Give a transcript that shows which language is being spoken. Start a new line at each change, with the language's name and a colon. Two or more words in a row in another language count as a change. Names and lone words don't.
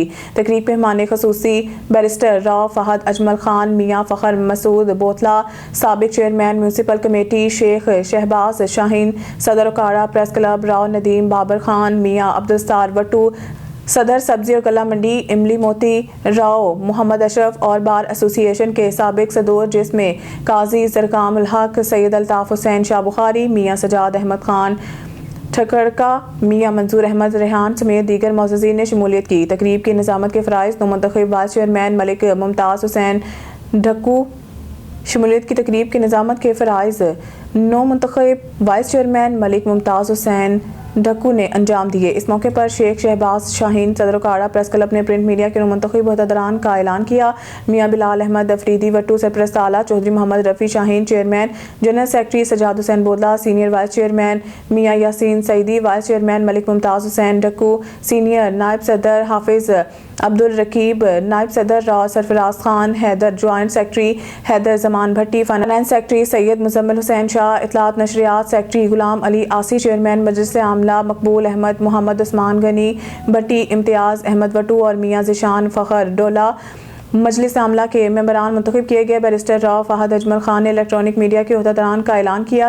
Urdu: تقریب میں مہمان خصوصی بیرسٹر راؤ فہد اجمل خان، میاں فخر مسعود بوتلہ، سابق
English: chairman municipal committee
Urdu: شیخ شہباز شاہین، صدر اوکاڑہ پریس کلب راؤ ندیم بابر خان، میاں عبدالستار وٹو، صدر سبزی اور غلہ منڈی املی موتی راؤ، محمد اشرف اور
English: bar association
Urdu: کے سابق صدور جس میں قاضی ضرغام ال حق, سید الطاف حسین شاہ بخاری، میاں سجاد احمد خان ٹھکڑکا، میاں منصور احمد ریحان سمیت دیگر معززین نے شمولیت کی. تقریب کی نظامت کے فرائض منتخب
English: vice chairman
Urdu: ملک ممتاز حسین ڈھکو شمولیت کی تقریب کی نظامت کے فرائض نو منتخب
English: vice chairman
Urdu: ملک ممتاز حسین ڈھکو نے انجام دیے. اس موقع پر شیخ شہباز شاہین، صدر اوکاڑہ پریس کلب نے
English: print media
Urdu: کے منتخب عہدیداران کا اعلان کیا. میاں بلال احمد آفریدی وٹو سرپرست اعلیٰ، چودھری محمد رفیع شاہین چیئرمین,
English: general secretary
Urdu: سجاد حسین بودلہ,
English: senior vice chairman
Urdu: میاں یاسین سعیدی,
English: vice chairman
Urdu: ملک ممتاز حسین ڈھکو، سینئر نائب صدر حافظ عبدالرقیب، نائب صدر راؤ سرفراز خان حیدر,
English: joint secretary
Urdu: حیدر زمان بھٹی,
English: finance secretary
Urdu: سید مزمل حسین شاہ، اطلاعات نشریات سیکرٹری غلام علی آسی، چیئرمین مجلس عاملہ مقبول احمد، محمد عثمان غنی بھٹی، امتیاز احمد وٹو اور میاں ذیشان فخر ڈولہ. مجلس عاملہ کے ممبران منتخب کیے گئے۔ بیرسٹر راؤ فہد اجمل خان نے
English: electronic media
Urdu: کے عہدیداران کا اعلان کیا.